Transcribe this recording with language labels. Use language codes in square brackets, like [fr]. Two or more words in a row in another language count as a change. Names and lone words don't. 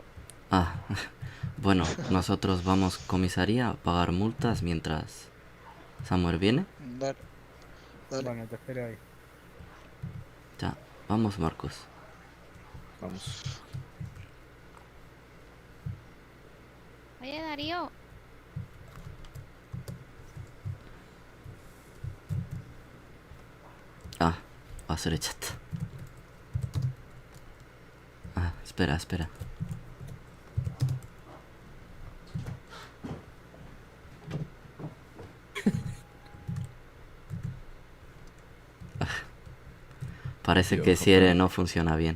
[es] Ah, bueno, nosotros vamos comisaría a pagar multas mientras Samuel viene. Dale. Bueno, te espero ahí. Ya, vamos, Marcus. Vamos. Oye, Darío. [ja] Ah,忘れちゃった. [es] Ah, espera. Ah, parece que Sierra no funciona bien.